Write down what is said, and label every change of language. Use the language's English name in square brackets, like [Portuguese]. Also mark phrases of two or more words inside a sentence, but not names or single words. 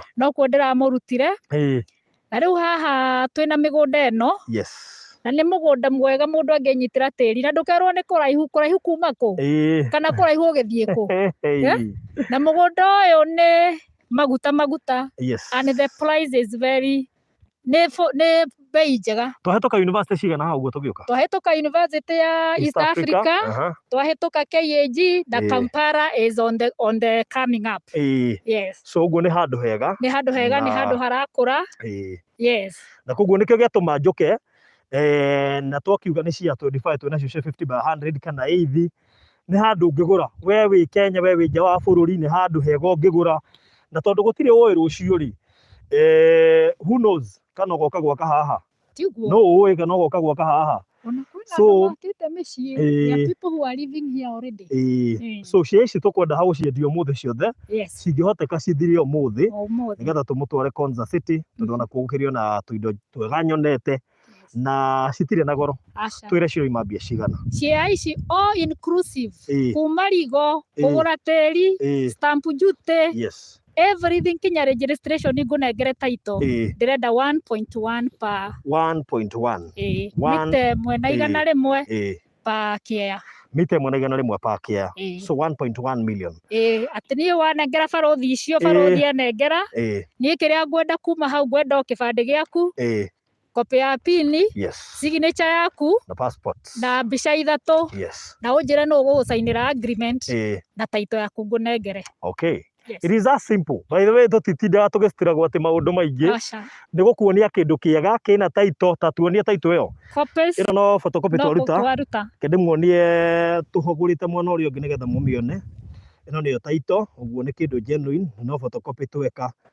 [Kikuyu] No kuo ndĩramũrutire. Na rĩu haha twĩna mĩgũnda ĩno. [English] Yes. [Kikuyu] Na nĩ mũgũnda mwega mũndũ angĩnyitĩra tĩri, na ndũkerwo nĩ kũraihu kuma kũ kana kũraihu ũgĩthiĩ kũ. Na mũgũnda ũyũ nĩ maguta. [English] Yes. And the price is very [Kikuyu] nĩ bei njega. Twahĩtũka university cigana hau ũguo tũgĩũka? Twahĩtũka university ya East Africa, twahĩtũka KAG na Kampala [English] is on the coming up. Yes. [Kikuyu] So ũguo nĩ handũ hega. Nĩ handũ hega, nĩ handũ harakũra. [English] Yes. [Kikuyu] Na koguo nĩkĩo gĩatũma njũke na twakiuga nĩ cia 25 twĩnacio 50/100 kana AV, nĩ handũ ũngĩgũra we wĩ Kenya, we wĩ nja wa bũrũri, nĩ handũ hega ũngĩgũra, na tondũ gũtirĩ ũĩ rũciũ rĩ, [English] who knows [Kikuyu] kana ũgoka gwaka haha, no ũĩ kana ũgoka gwaka haha. [English] So there are people who are living here already. [Kikuyu] So cia ici tũkwenda ha gũciendia ũmũthĩ ciothe, cingĩhoteka cithire ũmũthĩ nĩgetha tũmũtware Konza City, tondũ ona kuo gũkĩrĩ na tũindo twega nyonete na citirĩ na goro. Twĩre ciroima mbia cigana? Cia ici [English] all inclusive, [Kikuyu] kuma rigo, kũgũra tĩri, [English] stamp duty, everything, [Kikuyu] kinya registration ngũnengere title, ndĩrenda 1.1 per 1.1 mita ĩmwe na igana rĩmwe [English] per care. [Kikuyu] Mita ĩmwe na igana rĩmwe [English] per care. So 1.1 million. [Kikuyu] Atĩ niĩ wanengera baruthi icio, baruthi anengera, niĩ kĩrĩa ngwenda kuma hau, ngwenda o kĩbandĩ gĩaku, copy ya pini, signature yaku na passport na mbica 3, na ũnjĩre nũ ũgũgũcainĩra agreement na title yaku ngũnengere. [English] Okay. It is that simple. By the way, [Kikuyu] tũtitindaga tũgĩcitiragwo atĩ maũndũ maingĩ, nĩ gũkuonia kĩndũ kĩega kĩna title, ta tuonie title ĩyo. Ĩno no photocopy twaruta, kĩndĩmuonie tũhũgũrĩte mwena ũrĩa ũngĩ nĩgetha mũmĩone. Ĩno nĩyo title, ũguo nĩ kĩndũ genuine, no photocopy tweka.